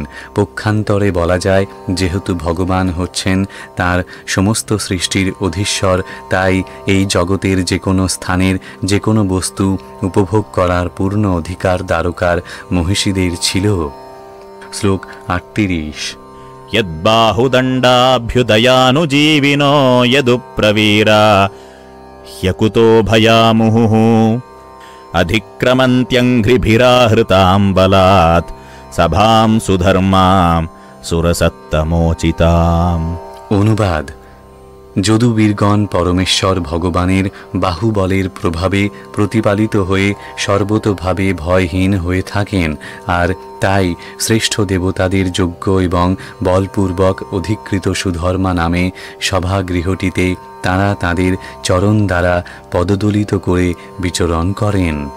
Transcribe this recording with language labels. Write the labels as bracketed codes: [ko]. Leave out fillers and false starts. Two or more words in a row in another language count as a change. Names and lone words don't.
[bn] পক্ষান্তরে বলা যায়, যেহেতু ভগবান হচ্ছেন তার সমস্ত সৃষ্টির অধীশ্বর, তাই এই জগতের যে কোনো স্থানের যে কোনো বস্তু উপভোগ করার পূর্ণ অধিকার দ্বারকার মহিষীদের ছিল। শ্লোক 38। [sa] यद्बाहुदण्डाभ्युदयानुजीविनो यदुप्रवीरा ह्यकुतो भयामुहुः अधिक्रमन्त्यङ्घ्रिभिराहृतां बलात् सभां सुधर्मां सुरसत्तमोचिताम्। [bn] অনুবাদ: যদুবীরগণ পরমেশ্বর ভগবানের বাহুবলের প্রভাবে প্রতিপালিত হয়ে সর্বতোভাবে ভয়হীন হয়ে থাকেন, আর তাই শ্রেষ্ঠ দেবতাদের যোগ্য এবং বলপূর্বক অধিকৃত সুধর্মা নামে সভাগৃহটিতে তাঁরা তাঁদের চরণ দ্বারা পদদলিত করে বিচরণ করেন।